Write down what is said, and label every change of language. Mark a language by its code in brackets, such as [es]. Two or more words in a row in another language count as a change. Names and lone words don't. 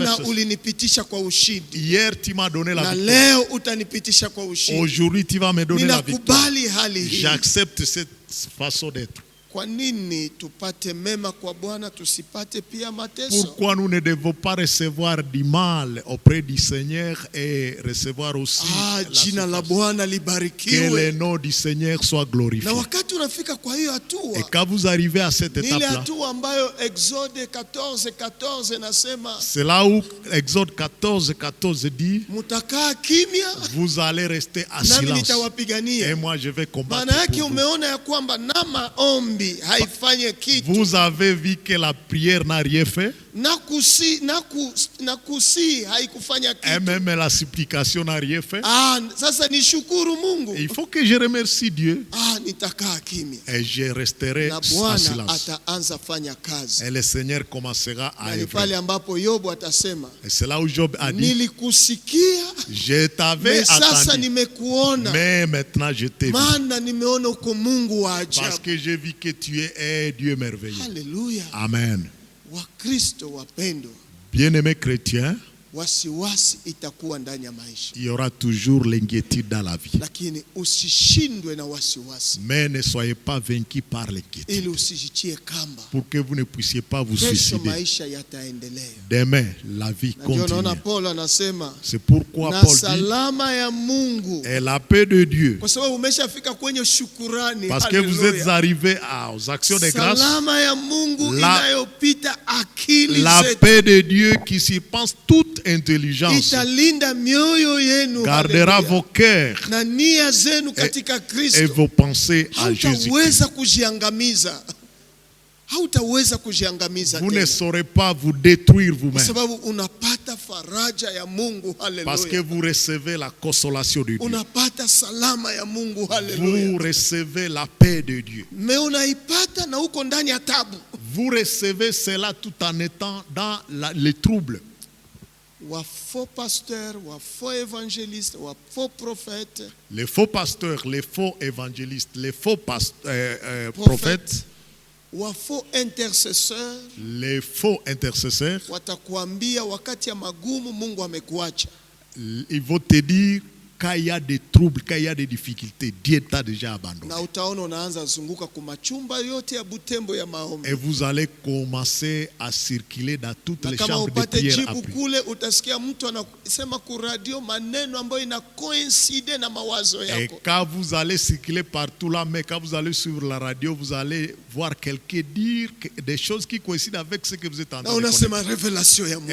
[sw] Jana ulinipitisha kwa ushindi. [fr] Hier tu m'as donné la victoire. [sw] Na leo utanipitisha kwa ushindi. [fr] Aujourd'hui tu vas me donner la victoire. [sw] Ninakubali hali hii. [fr] J'accepte cette façon d'être. [sw] Kwa nini tupate mema kwa Bwana tusipate pia mateso? [fr] Pourquoi nous ne devons pas recevoir du mal auprès du Seigneur et recevoir aussi [sw] jina la Bwana libarikiwe. [fr] Que le nom du Seigneur soit glorifié. [sw] Na wakati unafika kwa hiyo hatua, [fr] et quand vous arrivez à cette étape là, [sw] ile hatua ambayo Exode 14:14 nasema, [fr] c'est là où Exode 14:14 dit, [sw] mutakaa kimya, [fr] vous allez rester à silence et moi je vais combattre. [sw] Maana yake umeona ya kwamba na maombi [fr] vous avez vu que la prière n'a rien fait. Et même la supplication n'a rien fait. Il faut que je remercie Dieu. Et je resterai en silence. Et le Seigneur commencera à œuvrer. Et c'est là où Job a dit, je t'avais attendu, mais maintenant je t'ai vu. Parce que j'ai vu que que tu es Dieu merveilleux. Alléluia. Amen. [sw] Wakristo wapendwa, [fr] Bien-aimés chrétiens, [sw] wasiwasi itakuwa ndani ya maisha. [fr] il y aura toujours l'inquiétude dans la vie. [sw] Lakini usishindwe na wasiwasi. [fr] Mais ne soyez pas vaincus par l'inquiétude. [sw] Ili usijitie kamba. [fr] Pour que vous ne puissiez pas vous [sw] Kesho [fr] suicider. [sw] maisha yataendelea. [fr] Demain, la vie continue. [sw] Paul anasema, [fr] c'est pourquoi [sw] na Paul salama ya Mungu. [fr] dit, et la paix de Dieu. [sw] Kwa sababu umeshafika kwenye shukrani. [fr] Parce que vous êtes arrivés aux actions de grâce. [sw] Salama ya Mungu inayopita akili [fr] la [sw] zetu. [fr] paix de Dieu qui surpasse toute intelligence [sw] Italinda mioyo yenu. [fr] Gardera vos cœurs [sw] na nia zenu katika Kristo. [fr] Et vos pensées à Jésus. [sw] Hautaweza kujiangamiza. Hautaweza kujiangamiza. [fr] Vous ne saurez pas vous détruire vous-même. [sw] Sababu unapata faraja ya Mungu. Haleluya. [fr] Parce que vous recevez la consolation de Dieu. [sw] Unapata salama ya Mungu. Haleluya. [fr] Vous recevez la paix de Dieu. [sw] Mais unaipata na uko ndani ya tabu. [fr] Vous recevez cela tout en étant dans les troubles. Wa faux pasteurs, wa faux évangélistes, wa faux prophètes. Les faux pasteurs, les faux évangélistes, les faux prophètes. Wa faux intercesseurs. Les faux intercesseurs. [sw] Watakuambia wakati ya magumu Mungu amekuacha. [fr] Ils vont te dire quand il y a des troubles, quand il y a des difficultés, Dieu t'a déjà abandonné. [sw] Na utaona unaanza zunguka kumachumba yote ya Butembo ya maombi. [fr] Et vous allez commencer à circuler dans toutes les chambres de prière. [sw] Kama upate jibu kule utasikia mtu anasema ku radio maneno ambayo ina coïncide na mawazo yako. [fr] Et quand vous allez circuler partout là, mais quand vous allez suivre la radio, vous allez voir quelqu'un dire des choses qui coïncident avec ce que vous êtes en train de connaître.